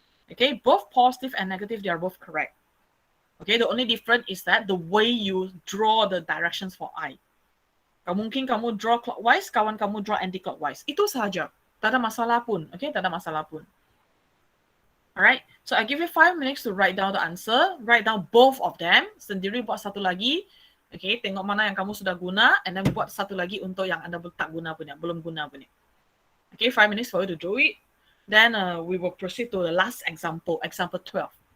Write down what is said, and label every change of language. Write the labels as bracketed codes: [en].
[en] Okay, both positive and negative, they are both correct. Okay, the only difference is that the way you draw the directions for I. [ms] Mungkin kamu draw clockwise, kawan kamu draw anti-clockwise. Itu saja. Tak ada masalah pun. Okay, tak ada masalah pun. [en] Alright, so I give you 5 minutes to write down the answer. Write down both of them. [ms] Sendiri buat satu lagi. Okay, tengok mana yang kamu sudah guna. [en] And then [ms] buat satu lagi untuk yang Anda tak guna punya, belum guna punya. [en] Okay, 5 minutes for you to do it. Then we will proceed to the last example, example 12.